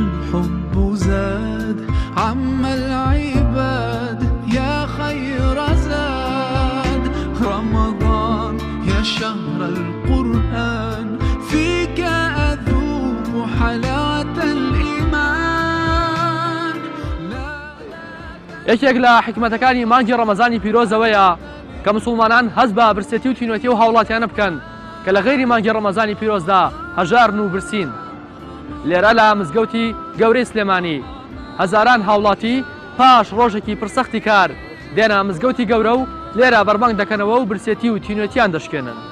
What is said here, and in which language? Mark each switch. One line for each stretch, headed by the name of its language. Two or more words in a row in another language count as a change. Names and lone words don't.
Arabic: الحب زاد عم العباد يا خير زاد رمضان يا شهر القرآن فيك أذوق حلاوة الإيمان
Central Kurdish: یەکێک لە حکمەتەکانی مانگی ڕەمەزانی پیرۆزەوەیە کە مسلمانان هەست بە برسێتی و تینوێتی و هاوڵاتیانە بکەن کە لە غەیری مانگی ڕەمەزانی پیرۆزدا هەژارن و برسین. لێرە لە مزگەوتی گەورەی سلێمانی هەزاران هاوڵاتی پاش ڕۆژێکی پرسەختی کار دێنە مزگەوتی گەورە و لێرە بەربانگ دەکەنەوە و برسێتی و تینوێتیان دەشکێنن.